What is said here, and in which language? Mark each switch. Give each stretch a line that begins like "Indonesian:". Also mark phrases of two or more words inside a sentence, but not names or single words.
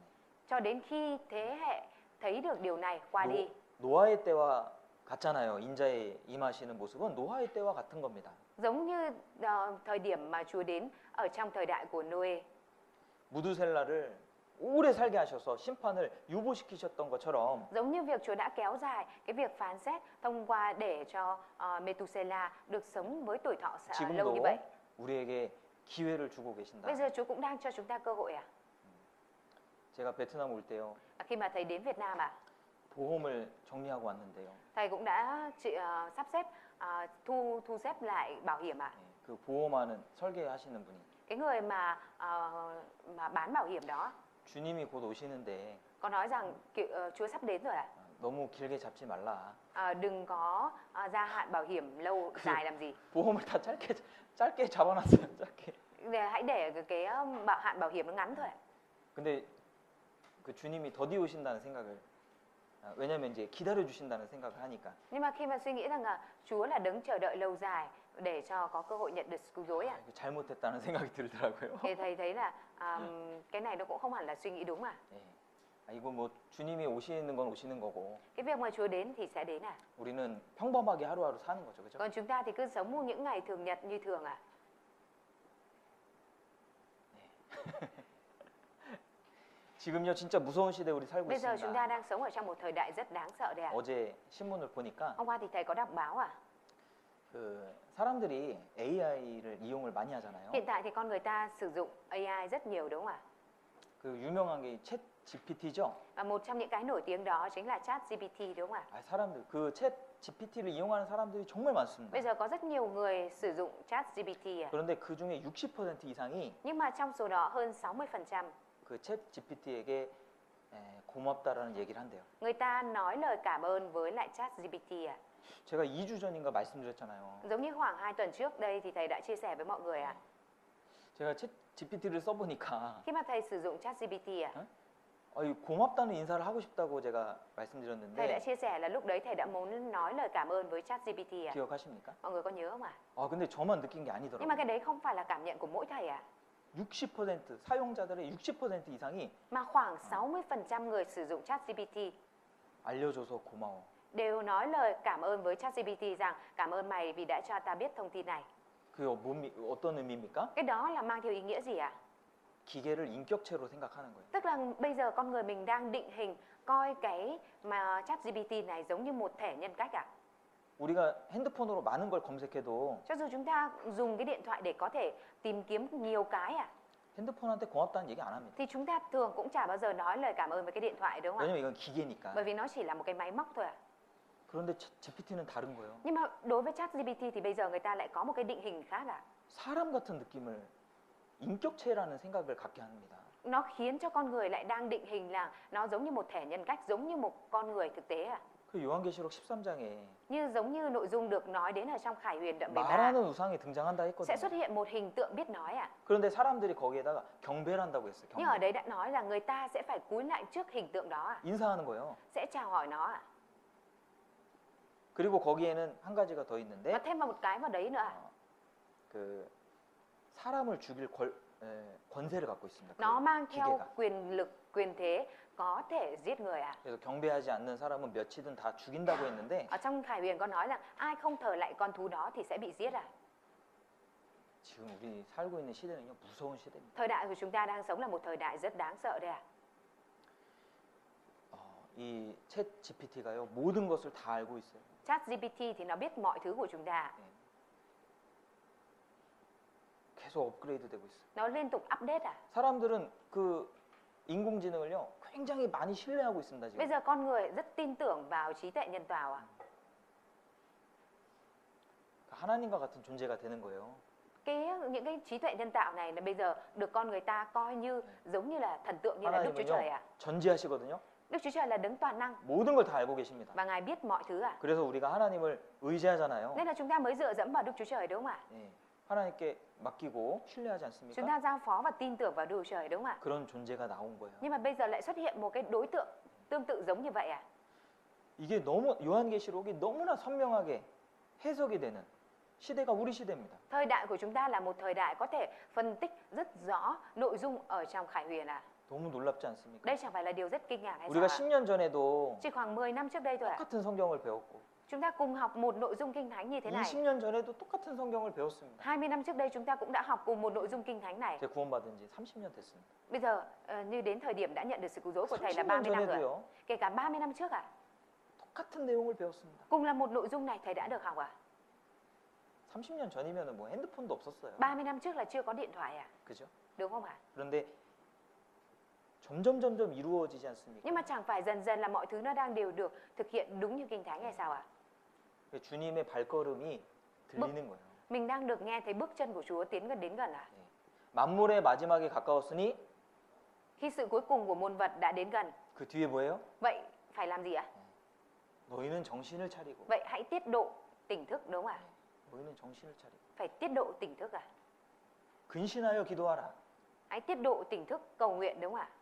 Vietnamese: Cho đến khi thế hệ thấy được điều này qua đi.
Korean: 노아의 때와 같잖아요. 인자에 임하시는 모습은 노아의 때와 같은 겁니다.
Vietnamese: Giống như thời điểm mà Chúa đến ở trong thời đại của Noe.
Korean: 무두셀라를 오래 살게 하셔서 심판을 유보시키셨던 것처럼
Vietnamese: Giống như việc Chúa đã kéo dài cái việc phán xét thông qua để cho Methuselah được sống với tuổi thọ lâu như
Korean: 지금도
Vietnamese: vậy.
Korean: 우리에게 기회를 주고 계신다.
Vietnamese: Bây giờ Chúa cũng đang cho chúng ta cơ hội ạ.
Korean: 제가 베트남 올 때요.
Vietnamese: Khi mà thầy đến Việt Nam ạ,
Korean: 보험을 정리하고 왔는데요.
Vietnamese: thầy cũng đã sắp xếp thu xếp lại bảo hiểm ạ.
Korean: 그 보험하는 설계하시는 분이
Vietnamese: Cái người mà bán bảo hiểm đó
Korean: 주님이 곧 오시는데
Vietnamese: có nói rằng Chúa sắp đến rồi ạ.
Korean: 너무 길게 잡지 말라.
Vietnamese: Đừng có gia hạn bảo hiểm lâu dài làm gì.
Korean: 보험을 다 짧게 잡아놨어요. 짧게.
Vietnamese: Hãy để cái hạn bảo hiểm nó ngắn thôi ạ.
Korean: 근데 그 주님이 더디 오신다는 생각을 왜냐면 이제 기다려 주신다는 생각을 하니까
Vietnamese: Nhưng mà khi mà suy nghĩ rằng là Chúa là đấng chờ đợi lâu dài để cho có cơ hội nhận được sự cứu rỗi ạ,
Korean: 이거 잘못했다는 생각이 들더라고요.
Vietnamese: thì thầy thấy là cái này nó cũng không hẳn là suy nghĩ đúng mà.
Korean: 예. 이거 뭐 주님이 오시는 건 오시는 거고
Vietnamese: Cái việc mà Chúa đến thì sẽ đến à.
Korean: 우리는 평범하게 하루하루 사는 거죠, 그죠?
Vietnamese: Còn chúng ta thì cứ sống những ngày thường nhật như thường à.
Korean: 지금요 진짜 무서운 시대 우리 살고
Vietnamese: Bây giờ chúng ta
Korean: 있습니다.
Vietnamese: đang sống ở trong một thời đại rất đáng sợ đấy ạ.
Korean: 어제 신문을 보니까
Vietnamese: Hôm qua thì thầy có đọc báo à.
Korean: 그 사람들이 AI를 이용을 많이 하잖아요.
Vietnamese: Hiện tại thì con người ta sử dụng AI rất nhiều đúng không ạ?
Korean: 그 유명한 게 챗 GPT죠.
Vietnamese: Và một trong những cái nổi tiếng đó chính là ChatGPT đúng không ạ?
Korean: 사람들 그 챗 GPT를 이용하는 사람들이 정말 많습니다.
Vietnamese: Bây giờ có rất nhiều người sử dụng ChatGPT à.
Korean: 그런데 그 중에 60% 이상이
Vietnamese: Nhưng mà trong số đó hơn 60%
Korean: 그 챗 GPT에게 고맙다라는 얘기를 한대요.
Vietnamese: Người ta nói lời cảm ơn với lại ChatGPT à?
Korean: 제가 2주 전인가 말씀드렸잖아요.
Vietnamese: Giống như khoảng 2 tuần trước đây thì thầy đã chia sẻ với mọi người à?
Korean: 제가 챗 GPT를 써보니까
Vietnamese: Khi mà thầy sử dụng ChatGPT à?
Korean: 고맙다는 인사를 하고 싶다고 제가
Vietnamese: Thầy đã
Korean: 말씀드렸는데
Vietnamese: chia sẻ là lúc đấy thầy đã muốn nói lời cảm ơn với ChatGPT à?
Korean: 기억하십니까?
Vietnamese: Mọi người có nhớ không ạ?
Korean: 근데 저만 느낀 게
Vietnamese: Nhưng
Korean: 아니더라고요.
Vietnamese: mà cái đấy không phải là cảm nhận của mỗi thầy à?
Korean: 60% 사용자들의 60% 이상이
Vietnamese: Mà khoảng 60% người sử dụng ChatGPT
Korean: 알려줘서 고마워.
Vietnamese: đều nói lời cảm ơn với ChatGPT rằng cảm ơn mày vì đã cho ta biết thông tin này.
Korean: 그게 어떤 의미입니까?
Vietnamese: Cái đó là mang theo ý nghĩa gì ạ?
Korean: 기계를 인격체로 생각하는 거예요.
Vietnamese: Tức là bây giờ con người mình đang định hình coi cái mà ChatGPT này giống như một thể nhân cách à?
Korean: 우리가 핸드폰으로 많은 걸 검색해도
Vietnamese: Cho dù chúng ta dùng cái điện thoại để có thể tìm kiếm nhiều cái à,
Korean: 핸드폰한테 고맙다는 얘기 안 합니다.
Vietnamese: thì chúng ta thường cũng chả bao giờ nói lời cảm ơn với cái điện thoại đúng không ạ?
Korean: 왜냐면 이건 기계니까.
Vietnamese: Bởi vì nó chỉ là một cái máy móc thôi ạ.
Korean: 그런데 GPT는 다른 거예요.
Vietnamese: Nhưng mà đối với ChatGPT thì bây giờ người ta lại có một cái định hình khác ạ.
Korean: 사람 같은 느낌을 인격체라는 생각을 갖게 합니다.
Vietnamese: Nó khiến cho con người lại đang định hình là nó giống như một thể nhân cách, giống như một con người thực tế ạ.
Korean: 그 요한계시록 13장에
Vietnamese: Giống như nội dung được nói đến ở trong Khải Huyền đoạn 13
Korean: 말하는 우상이 등장한다
Vietnamese: sẽ
Korean: 했거든요.
Vietnamese: xuất hiện một hình tượng biết nói ạ.
Korean: 그런데 사람들이 거기에다가 경배를 한다고 했어요.
Vietnamese: Nhưng ở
Korean: 경배.
Vietnamese: đấy đã nói là người ta sẽ phải cúi lại trước hình tượng đó ạ,
Korean: 인사하는 거예요.
Vietnamese: sẽ chào hỏi nó ạ.
Korean: 그리고 거기에는 한 가지가 더
Vietnamese: Và
Korean: 있는데
Vietnamese: thêm vào một cái vào đấy nữa ạ.
Korean: 그 사람을 죽일 권세를 갖고 있습니다. 그
Vietnamese: Nó mang theo
Korean: 기계가.
Vietnamese: quyền lực, quyền thế có thể giết người ạ.
Korean: 그래서 경배하지 않는 사람은 며칠은 다 죽인다고 했는데
Vietnamese: Ở trong Khải Huyền có nói là ai không thờ lại con thú đó thì sẽ bị giết ạ.
Korean: 지금 우리 살고 있는 시대는요 무서운 시대입니다.
Vietnamese: Thời đại của chúng ta đang sống là một thời đại rất đáng sợ đây ạ.
Korean: 이 챗 GPT가요 모든 것을 다 알고 있어요.
Vietnamese: ChatGPT thì nó biết mọi thứ của chúng ta.
Korean: 계속 업그레이드 되고 있어요.
Vietnamese: Nó liên tục update à.
Korean: 사람들은 그 인공지능을요 굉장히 많이 신뢰하고 있습니다
Vietnamese: Bây
Korean: 지금.
Vietnamese: giờ con người rất tin tưởng vào trí tuệ nhân tạo à.
Korean: 하나님과 같은 존재가 되는 거예요.
Vietnamese: Những cái trí tuệ nhân tạo này là bây giờ được con người ta coi như giống như là thần tượng, như là Đức Chúa Trời
Korean: 하나님은요
Vietnamese: à.
Korean: 전지하시거든요.
Vietnamese: Đức Chúa Trời là đấng toàn năng
Korean: 모든 걸 다 알고 계십니다.
Vietnamese: và Ngài biết mọi thứ à.
Korean: 그래서 우리가 하나님을 의지하잖아요.
Vietnamese: Nên là chúng ta mới dựa dẫm vào Đức Chúa Trời đúng không ạ?
Korean: 예, 하나님께 맡기고 신뢰하지
Vietnamese: Chúng
Korean: 않습니까?
Vietnamese: ta giao phó và tin tưởng vào Đức Chúa Trời đúng không ạ?
Korean: 그런 존재가 나온 거예요.
Vietnamese: Nhưng mà bây giờ lại xuất hiện một cái đối tượng tương tự giống như vậy à?
Korean: 이게 너무 요한계시록이 너무나 선명하게 해석이 되는 시대가 우리 시대입니다.
Vietnamese: Thời đại của chúng ta là một thời đại có thể phân tích rất rõ nội dung ở trong Khải Huyền à?
Korean: 너무 놀랍지 않습니까?
Vietnamese: Đây chẳng phải là điều rất kinh ngạc hay sao
Korean: 우리가
Vietnamese: ạ?
Korean: 10년 전에도
Vietnamese: Chỉ khoảng 10 năm trước đây thôi ạ.
Korean: 똑같은 성경을 배웠고
Vietnamese: Chúng ta cùng học một nội dung kinh thánh như thế này.
Korean: 20년 전에도 똑같은 성경을 배웠습니다.
Vietnamese: 20 năm trước đây chúng ta cũng đã học cùng một nội dung kinh thánh này.
Korean: 제가 구원받은 지 30년 됐습니다.
Vietnamese: Bây giờ như đến thời điểm đã nhận được sự cứu rỗi của thầy là
Korean: 30년
Vietnamese: 30 năm rồi.
Korean: 전에도요.
Vietnamese: Kể cả 30 năm trước ạ.
Korean: 똑같은 내용을 배웠습니다.
Vietnamese: Cùng là một nội dung này thầy đã được học à?
Korean: 30년 전이면 뭐 핸드폰도 없었어요.
Vietnamese: 30 năm trước là chưa có điện thoại à?
Korean: 그죠?
Vietnamese: Đúng không ạ?
Korean: 그런데 점점 이루어지지 않습니까?
Vietnamese: Nhưng mà chẳng phải dần dần là mọi thứ nó đang đều được thực hiện đúng như kinh thánh hay sao ạ?
Korean: 주님의 발걸음이 들리는 거예요.
Vietnamese: Mình đang được nghe thấy bước chân của Chúa tiến gần đến gần à?
Korean: 만물의 마지막에 가까웠으니
Vietnamese: Khi sự cuối cùng của muôn vật đã đến gần,
Korean: 그 뒤에 뭐예요?
Vietnamese: vậy phải làm gì ạ?
Korean: 너희는 정신을 차리고
Vietnamese: Vậy hãy tiết độ tỉnh thức đúng không ạ?
Korean: 너희는 정신을 차리고
Vietnamese: Phải tiết độ tỉnh thức à?
Korean: 근신하여 기도하라.
Vietnamese: Hãy tiết độ tỉnh thức cầu nguyện đúng không ạ?